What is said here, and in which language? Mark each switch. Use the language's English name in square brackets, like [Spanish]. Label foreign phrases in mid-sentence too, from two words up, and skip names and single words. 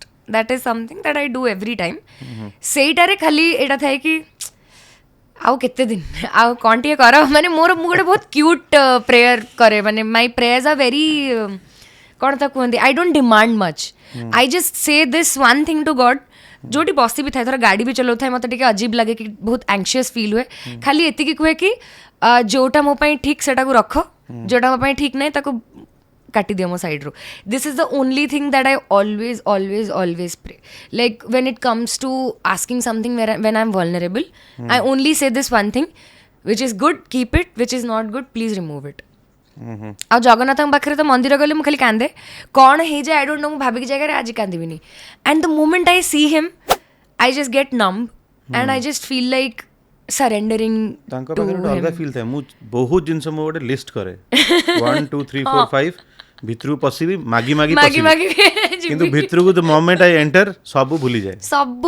[English] that is something that I do every time. [Odia] ସେଇଟାରେ ଖାଲି ଏଇଟା ଥାଏ କି ଆଉ କେତେ ଦିନ ଆଉ କ'ଣ ଟିକେ କର, ମାନେ ମୁଁ ଗୋଟେ ବହୁତ [English] cute prayer [Odia] କରେ, ମାନେ [English] my prayers are very [Odia] କ'ଣ ତା କୁହନ୍ତି, [English] I don't demand much, I just say this one thing to God. [Odia] ଯୋଉଠି ବସି ବି ଥାଏ, ଧର ଗାଡ଼ି ବି ଚଲାଉଥାଏ, ମୋତେ ଟିକେ ଅଜିବ ଲାଗେ କି ବହୁତ [English] anxious feel [Odia] ହୁଏ, ଖାଲି ଏତିକି କୁହେ କି ଯୋଉଟା ମୋ ପାଇଁ ଠିକ୍ ସେଟାକୁ ରଖ, ଯୋଉଟା ମୋ ପାଇଁ ଠିକ୍ ନାହିଁ ତାକୁ କାଟିଦିଅ ମୋ ସାଇଡ଼୍ରୁ. [English] this is the only thing that I always pray. Like when it comes to asking something when I'm vulnerable, I only say this one thing, which is good, keep it, which is not good, please remove it. [Odia] ଆଉ ଜଗନ୍ନାଥଙ୍କ ପାଖରେ ତ ମନ୍ଦିର ଗଲେ ମୁଁ ଖାଲି କାନ୍ଦେ, କ'ଣ ହେଇଯାଏ [English] I don't know, [Odia] ମୁଁ ଭାବିକି ଜାଗାରେ ଆଜି କାନ୍ଦିବିନି, [English] and the moment I see him I just get numb and I just feel like surrendering [Odia] ତାଙ୍କ ପାଖରେ ଗୋଟେ ଅଲଗା ଫିଲ୍ ଥାଏ. ମୁଁ ବହୁତ ଜିନିଷ ମୁଁ ଗୋଟେ ଲିଷ୍ଟ କରେ, 1 2 3 4 5 ଭିତରକୁ ପଶିବି, ମାଗି କିନ୍ତୁ ଭିତରକୁ [English] the moment I enter [Odia] ସବୁ ଭୁଲିଯାଏ, ସବୁ